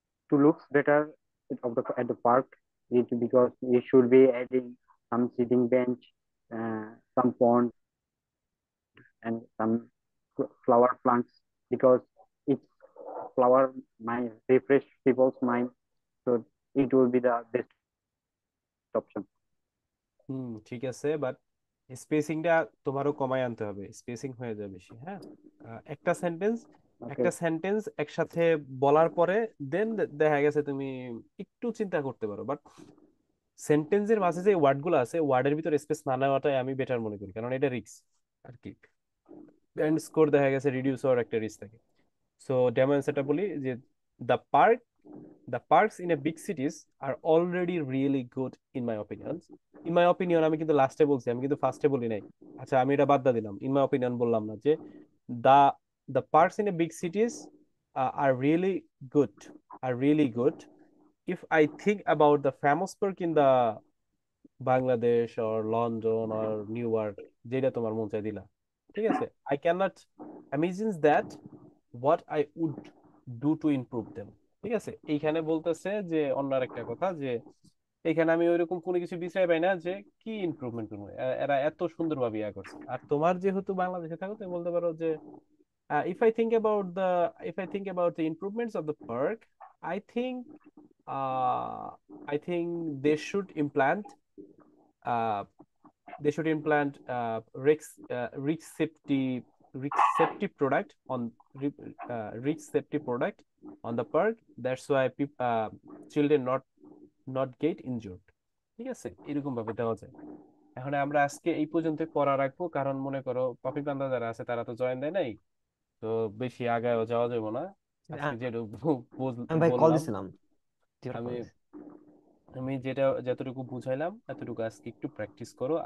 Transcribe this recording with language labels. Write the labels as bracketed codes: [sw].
[en] To looks better at the park, because you should be adding some sitting bench, some pond, and some flower plants, because it's flower mind refresh people's mind, so it will be the best option. [bn] হুম, ঠিক আছে, but স্পেসিংটা তোমারও কমায় আনতে হবে, spacing হয়ে যায় বেশি, হ্যাঁ। একটা সেন্টেন্স [en] Okay. [bn] একটা সেন্টেন্স একসাথে বলার পরে দেন দেখা গেছে তুমি একটু চিন্তা করতে পারো, বাট সেন্টেন্সের মাঝে যে ওয়ার্ড গুলো আছে, ওয়ার্ডের ভিতরে স্পেস না নেওয়াটাই আমি বেটার মনে করি, কারণ এটা রিস্ক আর কি। এন্ড স্কোর দেখা গেছে রিডিউস হওয়ার একটা রিস্ক থাকে। সো ডেমো অ্যান্সারটা বলি যে [en] The park the parks in a big cities are already really good in my opinion. In my opinion [bn] আমি কিন্তু লাস্টে বলছি, আমি কিন্তু ফার্স্টে বলি নাই। আচ্ছা, আমি এটা বাদ দিয়ে দিলাম, ইন মাই অপিনিয়ন বললাম না, যে [en] the the parks in a big cities are really good, are really good. If I think about the famous park in the Bangladesh or London or New York, [bn] যেটা তোমার মন চাই দিলা, ঠিক আছে, [en] I cannot imagine that what I would do to improve them। [bn] ঠিক আছে, এইখানে বলতেছে যে অন্য একটা কথা, যে এখানে আমি ওইরকম কোনো কিছু বিষয় পাই না যে কি ইমপ্রুভমেন্ট করবো, এরা এত সুন্দরভাবে ইয়া করছে। আর তোমার যেহেতু বাংলাদেশে থাকো, তুমি বলতে পারো যে [en] if I think about the if I think about the improvements of the park, I think uh, I think they should implant uh, they should implant risk safety product on risk safety product on the park. That's why children not get injured। [bn] ঠিক আছে, এরকম ভাবে দেওয়া যায়। এখন আমরা আজকে এই পর্যন্ত পড়া রাখবো, কারণ মনে করো কপি বান্ধা যারা আছে তারা তো জয়েন দেয় নাই, তো বেশি আগায়ও যাওয়া যাবে না। আজকে যেটুকু আমি ভাই কল বললাম, দিছিলাম। আমি আমি যতটুকু বুঝাইলাম এতটুকু আজকে একটু প্র্যাকটিস করো।